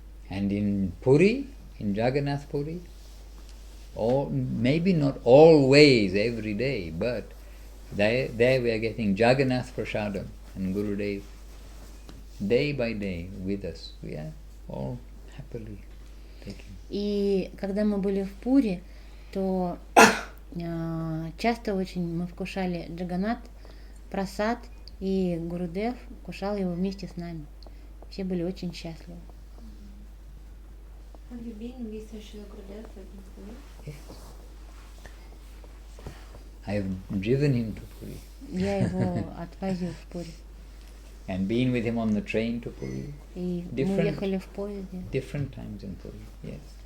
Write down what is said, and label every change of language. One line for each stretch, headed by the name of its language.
English: And in Puri, in Jagannath Puri, maybe not always every day, but there we are getting Jagannath Prasadam and Gurudev day by day with us. We are all happily taking.
Russian: И когда мы были в Пури, то часто очень мы вкушали Джаганнат Прасад, и Гурудев вкушал его вместе с нами. Все были очень счастливы.
English: Have you been with Srila Gurudev in Puri? Yes. I have driven him to Puri.
Russian: Я его отвозил в Пури.
English: And been with him on the train to Puri.
Russian: И мы ехали в поезде.
English: Different times in Puri, yes.